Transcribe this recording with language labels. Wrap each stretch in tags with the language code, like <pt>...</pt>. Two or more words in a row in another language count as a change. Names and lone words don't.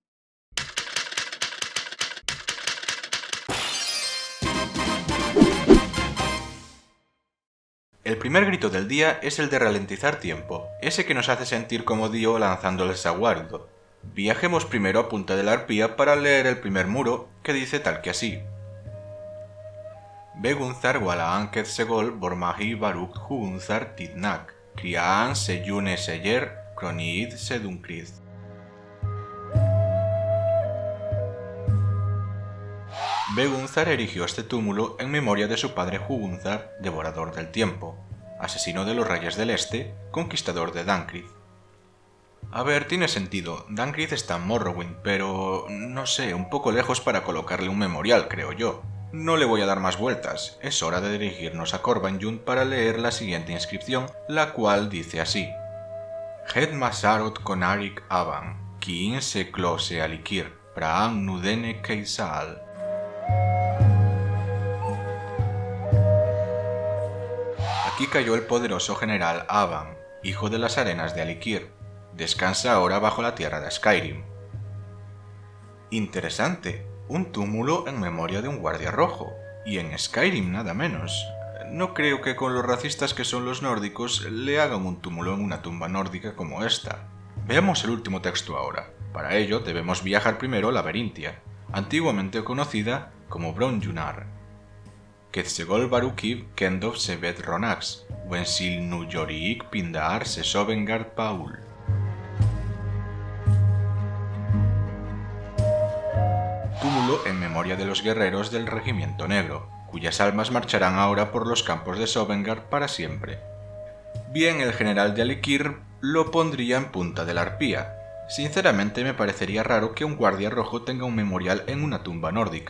<es>El primer grito del día es el de ralentizar tiempo, ese que nos hace sentir como Dio lanzando el saguardo. Viajemos primero a Punta de la Arpía para leer el primer muro, que dice tal que así.</es> <art>Begunzar Walaan Segol Bormahi Baruk Hugunzar Tidnak, Kriaan Seyune Seyer, Kroniid Sedunkrid.</art> <es>Begunzar erigió este túmulo en memoria de su padre Hugunzar, devorador del tiempo, asesino de los reyes del este, conquistador de Dankrid. A ver, tiene sentido, Dankrid está en Morrowind, pero no sé, un poco lejos para colocarle un memorial, creo yo. No le voy a dar más vueltas, es hora de dirigirnos a Korvanjund para leer la siguiente inscripción, la cual dice así.</es> <art>Het Masarot Konarik Aban, Kiin se Klose Alikir, Praan Nudene Keisal.</art> <es>Aquí cayó el poderoso general Aban, hijo de las arenas de Alikir. Descansa ahora bajo la tierra de Skyrim. Interesante, un túmulo en memoria de un guardia rojo, y en Skyrim nada menos. No creo que con los racistas que son los nórdicos le hagan un túmulo en una tumba nórdica como esta. Veamos el último texto ahora. Para ello debemos viajar primero a Laberintia, antiguamente conocida como Bronjunar.</es> <art>Quetzegol Barukiv Kendov Sebet Ronax, Wensil Nuyoriik Pindaar Sesovengard Paul.</art> <es>Túmulo en memoria de los guerreros del Regimiento Negro, cuyas almas marcharán ahora por los campos de Sovngarde para siempre. Bien, el general de Alikir lo pondría en Punta de la Arpía. Sinceramente me parecería raro que un guardia rojo tenga un memorial en una tumba nórdica.</es>